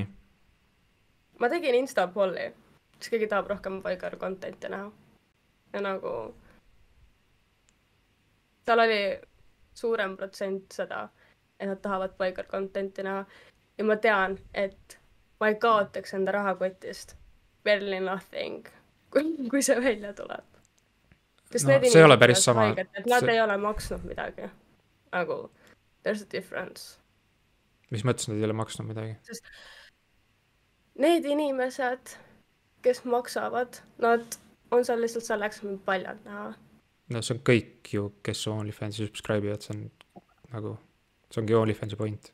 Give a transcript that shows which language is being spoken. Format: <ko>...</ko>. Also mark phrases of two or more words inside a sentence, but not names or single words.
<et>Ma tegin Insta-polli, siis keegi tahab rohkem Voigar content'i näha. Ja nagu... Tal oli suurem protsent seda, et nad tahavad Voigar content'i näha. Ja ma tean, et ma ei kaotaks enda rahakotist</et> <en>barely nothing,</en> <et>kui see välja tuleb. No, see ei ole päris sama. Nad ei ole maksnud midagi. Nagu,</et> <en>there's a difference.</en> <et>Mis mõttes nad ei ole maksnud midagi? Sest need inimesed, kes maksavad, nad on seal lihtsalt selleks, et paljad näha. No see on kõik ju, kes OnlyFansi subscribe'ivad, see on nagu, see ongi OnlyFansi point.</et>